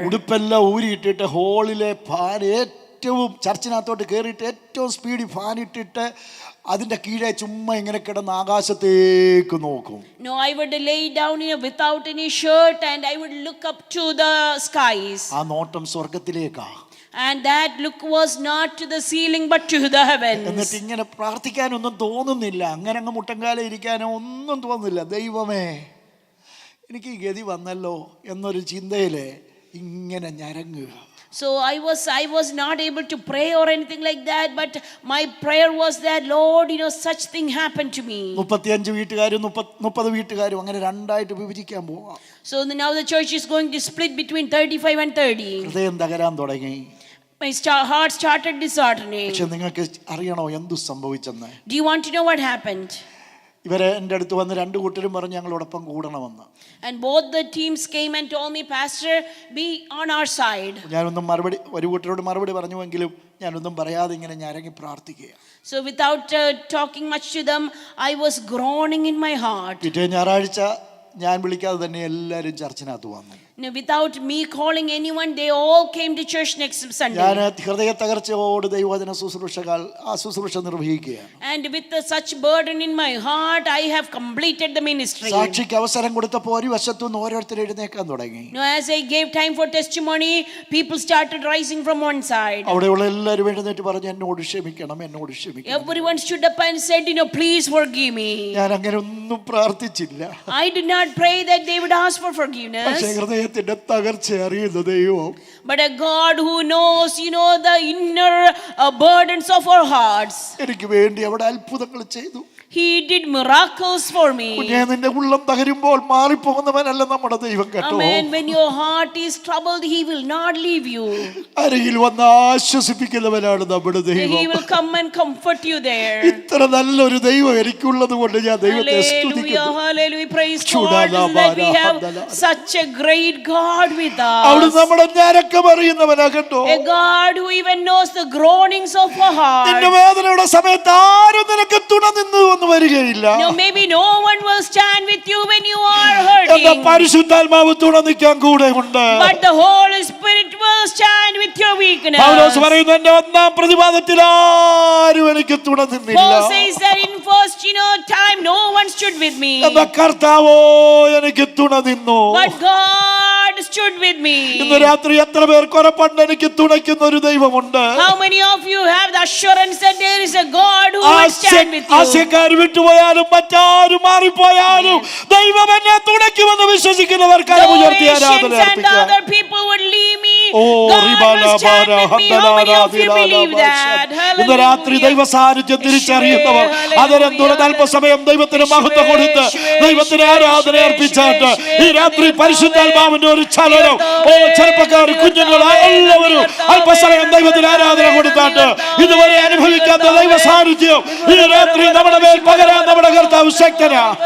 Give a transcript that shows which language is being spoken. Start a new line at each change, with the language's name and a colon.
Malayalam: ഉടുപ്പെല്ലാം ഊരിയിട്ടിട്ട് ഹോളിലെ fan ഏറ്റവും ചർച്ചിനകത്തോട്ട് കയറിയിട്ട് ഏറ്റവും സ്പീഡിൽ ഫാൻ ഇട്ടിട്ട് അതിന്റെ കീഴെ ചുമ്മാ ഇങ്ങനെ കിടന്ന് ആകാശത്തേക്ക് നോക്കും.
English: I would lay down without any shirt and I would look up to the skies.
Malayalam: ആ നോട്ടം സ്വർഗ്ഗത്തിലേക്കാ.
English: And that look was not to the ceiling but to the heavens.
Malayalam: എന്നിട്ട് ഇങ്ങനെ പ്രാർത്ഥിക്കാനൊന്നും തോന്നുന്നില്ല, അങ്ങനെ അങ്ങ് മുട്ടങ്കാലം ഇരിക്കാനോ ഒന്നും തോന്നുന്നില്ല. ദൈവമേ എനിക്ക് ഈ ഗതി വന്നല്ലോ എന്നൊരു ചിന്തയില് ഇങ്ങനെ ഞരങ്ങുക.
English: So I was not able to pray or anything like that, but my prayer was that Lord, such thing happened to me.
Malayalam: 35 വീട്ടുകാരും 30 വീട്ടുകാരും അങ്ങനെ രണ്ടായിട്ട് വിഭജിക്കാൻ പോവാം.
English: So now the church is going to split between 35 and 30.
Malayalam: ഹൃദയം തകരാൻ തുടങ്ങി.
English: My heart started disheartening.
Malayalam: പക്ഷെ നിങ്ങൾക്ക് അറിയണോ എന്തു സംഭവിച്ചെന്ന്?
English: Do you want to know what happened?
Malayalam: ഇവരെ എൻ്റെ അടുത്ത് വന്ന് രണ്ട് കൂട്ടരും പറഞ്ഞു ഞങ്ങളോടൊപ്പം കൂടണമെന്ന്.
English: And both the teams came and told me, Pastor, be on our side.
Malayalam: ഞാനൊന്നും ഒരു കൂട്ടരോട് മറുപടി പറഞ്ഞുവെങ്കിലും ഞാനൊന്നും പറയാതെ ഇങ്ങനെ ഞരങ്ങി പ്രാർത്ഥിക്കുക.
English: So without talking much to them, I was groaning in my heart.
Malayalam: പിറ്റേ ഞായറാഴ്ച ഞാൻ വിളിക്കാതെ തന്നെ എല്ലാവരും ചർച്ചിനകത്ത് വന്നു.
English: Without me calling anyone, they all came to church next Sunday.
Malayalam: ഞാൻ ഹൃദയ തകർച്ചയോട് ദൈവവചന ശുശ്രൂഷ നിർവഹിക്കുകയാണ്.
English: And with such burden in my heart, I have completed the ministry.
Malayalam: സാക്ഷിക്ക് അവസരം കൊടുത്തപ്പോൾ ഒരു വശത്തുനിന്ന് ഓരോരുത്തർ എഴുന്നേക്കാൻ തുടങ്ങി.
English: As I gave time for testimony, people started rising from one side.
Malayalam: അവിടെയുള്ള എല്ലാവരും എഴുന്നേറ്റ് പറഞ്ഞു എന്നോട് ക്ഷമിക്കണം, എന്നോട് ക്ഷമിക്കണം.
English: Everyone stood up and said, please forgive me.
Malayalam: ഞാൻ അങ്ങനെ ഒന്നും പ്രാർത്ഥിച്ചില്ല.
English: I did not pray that they would ask for forgiveness.
Malayalam: പക്ഷേ ഹൃദയത്തിന്റെ തകർച്ച അറിയുന്ന ദൈവം,
English: but a God who knows, the inner burdens of our hearts.
Malayalam: എനിക്ക് വേണ്ടി അവിടെ അത്ഭുതങ്ങൾ ചെയ്തു.
English: He did miracles for me.
Malayalam: നിന്റെ ഉള്ളം തകരുമ്പോൾ മാറിപ്പോകുന്നവനല്ല നമ്മുടെ ദൈവം കേട്ടോ.
English: Amen. When your heart is troubled, he will not leave you.
Malayalam: അരികിൽ വന്ന് ആശ്വസിപ്പിക്കുന്നവനാണ് നമ്മുടെ ദൈവം.
English: He will come and comfort you there.
Malayalam: ഇത്ര നല്ലൊരു ദൈവം എനിക്കുള്ളത് കൊണ്ട് ഞാൻ ദൈവത്തെ സ്തുതിക്കുന്നു.
English: Hallelujah, praise God that we have such a great God with us.
Malayalam: അവിടെ നമ്മുടെ ഞരക്കം അറിയുന്നവനാ കേട്ടോ.
English: A God who even knows the groanings of our heart.
Malayalam: നിന്റെ വേദനയുടെ സമയത്ത് ആരും നിനക്ക് തുണ നിന്ന് വരികയില്ല.
English: No, maybe no one will stand with you when you are hurting.
Malayalam: പരിശുദ്ധാത്മാവ് തുണ നിൽക്കാൻ കൂടെ ഉണ്ട്.
English: But the Holy Spirit will stand with your weakness.
Malayalam: പൗലോസ് പറയുന്നു എന്റെ ഒന്നാം പ്രതിവാദത്തിൽ ആരും എനിക്ക് തുണ നിന്നില്ല.
English: Paul says that in first time no one stood with me.
Malayalam: എന്റെ കർത്താവോ എനിക്ക് തുണ നിന്നു.
English: But God stood with me.
Malayalam: ഇന്ന് രാത്രി എത്ര പേർക്ക് ഉറപ്പുണ്ട് എനിക്ക് തുണയ്ക്കുന്ന ഒരു ദൈവമുണ്ട്?
English: How many of you have the assurance that there is a God who will stand with you?
Malayalam: ആശയക്കാർ വിട്ടുപോയാലും മറ്റാരും മാറിപ്പോയാലും ദൈവം എന്നെ തുണയ്ക്കുമെന്ന് വിശ്വസിക്കുന്നവർക്ക്
English: Though Asians and other people would leave me, Oh, God ribala will stand bara, with me. How many of you handala believe bara, that?
Malayalam: ഇന്ന് രാത്രി ദൈവ സാന്നിധ്യം തിരിച്ചറിയുന്നവർ അതിരം തുറന്നൽപ്പ സമയം ദൈവത്തിന് മഹത്വം കൊടുത്ത് ദൈവത്തിന് ആരാധന അർപ്പിച്ചാട്ട് ഈ രാത്രി പരിശുദ്ധാത്മാവിന്റെ ഒരു ചലനം. ഓ ചെറുപ്പക്കാർ, കുഞ്ഞുങ്ങൾ എല്ലാവരും അല്പസമയം ദൈവത്തിന് ആരാധന കൊടുത്താട്ട് ഇതുവരെ അനുഭവിക്കാത്ത ദൈവ സാന്നിധ്യം ഈ രാത്രി നമ്മുടെ മേൽ പകരാൻ നമ്മുടെ കർത്താവ് ശക്തനാ.